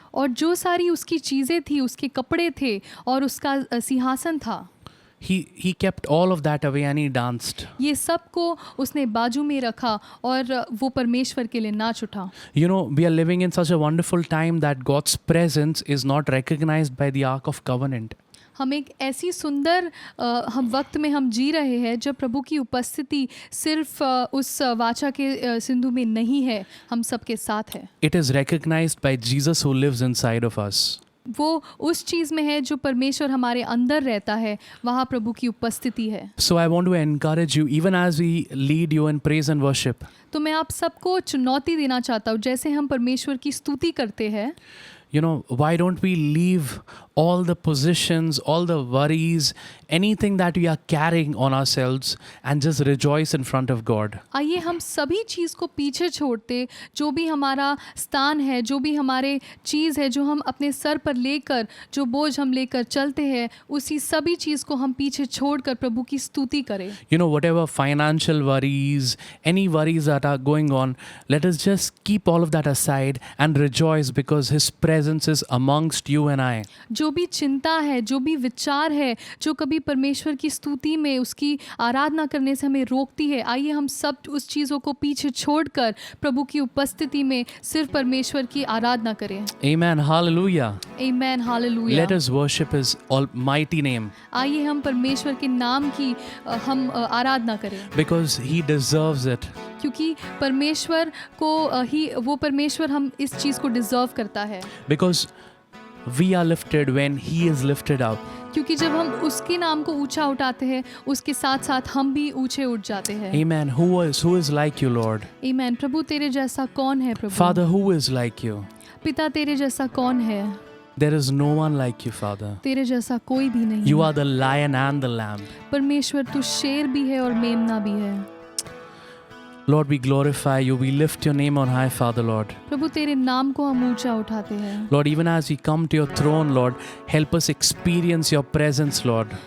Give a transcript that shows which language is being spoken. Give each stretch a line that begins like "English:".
Hindi: और जो सारी उसकी चीज़ें थी, उसके कपड़े थे और उसका सिंहासन था,
English: He kept all of that away and he danced.
Hindi: ये सब को उसने बाजू में रखा और वो परमेश्वर के लिए नाच उठा।
English: You know, we are living in such a wonderful time that God's presence is not recognized by the Ark of Covenant.
Hindi: हम एक ऐसी सुंदर हम वक्त में हम जी रहे हैं जब प्रभु की उपस्थिति सिर्फ उस वाचा के सिंधु में नहीं है, हम सबके साथ है।
English: It is recognized by Jesus who lives inside of us.
Hindi: वो उस चीज़ में है जो परमेश्वर हमारे अंदर रहता है, वहाँ प्रभु की उपस्थिति है।
English: So I want to encourage you, even as we lead you in praise and worship,
Hindi: तो मैं आप सबको चुनौती देना चाहता हूँ, जैसे हम परमेश्वर की स्तुति करते हैं,
English: you know, why don't we leave all the positions, all the worries, anything that we are carrying on ourselves and just rejoice in front of God.
Hindi: आइए हम सभी चीज़ को पीछे छोड़ते, जो भी हमारा स्थान है, जो भी हमारे चीज़ है, जो हम अपने सर पर लेकर, जो बोझ हम लेकर चलते हैं, उसी सभी चीज़ को हम पीछे छोड़कर प्रभु की स्तुति करें।
English: You know, whatever financial worries, any worries that are going on, let us just keep all of that aside and rejoice because His presence is amongst you and I.
Hindi: जो भी चिंता है, जो भी विचार है, जो कभी परमेश्वर की स्तुति में उसकी आराधना करने से हमें रोकती है, आइए हम सब उस चीज़ों को पीछे छोड़कर प्रभु की उपस्थिति में सिर्फ परमेश्वर की आराधना करें।
English: Amen. Hallelujah. Amen. Hallelujah. Let us worship His almighty name
Hindi: आइए हम परमेश्वर के नाम की हम आराधना करें,
English: because He deserves it.
Hindi: क्योंकि परमेश्वर को ही वो परमेश्वर हम इस चीज़ को डिजर्व करता है।
English: Because we are lifted when He is lifted up.
Hindi: क्योंकि जब हम उसके नाम को ऊंचा उठाते हैं, उसके साथ साथ हम भी ऊंचे उठ जाते हैं।
English: Amen. Who is like you, Lord? Amen.
Hindi: प्रभु तेरे जैसा कौन है प्रभु?
English: Father, who is like you?
Hindi: पिता तेरे जैसा कौन है?
English: There is no one like you, Father.
Hindi: तेरे जैसा कोई भी नहीं।
English: You are the lion and the lamb.
Hindi: परमेश्वर तू शेर भी है और मेमना भी है।
English: Lord, we glorify you. We lift your name on high, Father, Lord.
Hindi: प्रभु तेरे नाम को हम ऊंचा उठाते हैं।
English: Lord, even as we come to your throne, Lord, help us experience your presence, Lord.